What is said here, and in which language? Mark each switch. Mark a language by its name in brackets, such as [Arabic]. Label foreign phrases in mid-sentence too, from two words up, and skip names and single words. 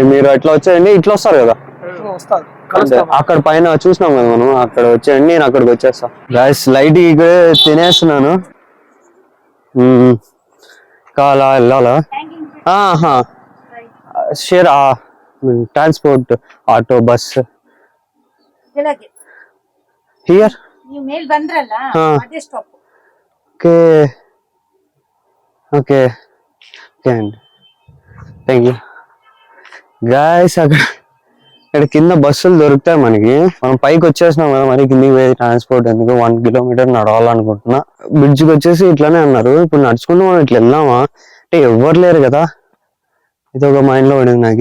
[Telugu] మీరు ఎట్లా వచ్చేయండి, ఇట్లా వస్తారు కదా అక్కడ పైన చూసినాం కదా మనం, అక్కడ వచ్చేయండి, నేను అక్కడికి వచ్చేస్తా. గాయస్ లైట్ ఇక్కడ తినేస్తున్నాను. కాలా వెళ్ళాలా? షేర్ ట్రాన్స్పోర్ట్, ఆಟೋ, [English] bus here. [Kannada] ನೀವು ಮೇಲ್ ಬಂದ್ರಲ್ಲ ಅದೇ ಸ್ಟಾಪ್. [Telugu] ಓಕೆ ఓకే ఓకే అండి, [English] thank you guys. [Telugu] ఇక్కడ కింద బస్సులు దొరుకుతాయి మనకి, మనం పైకి వచ్చేసినాం కదా, మరి కిందికి పోయి ట్రాన్స్పోర్ట్ ఎందుకు 1 కిలోమీటర్ నడవాలనుకుంటున్నా. బ్రిడ్జ్కి వచ్చేసి ఇట్లానే అన్నారు, ఇప్పుడు నడుచుకుంటూ మనం ఇట్లా వెళ్దామా అంటే ఎవ్వరు లేరు కదా, ఇది ఒక మైండ్ లో పడింది నాకు.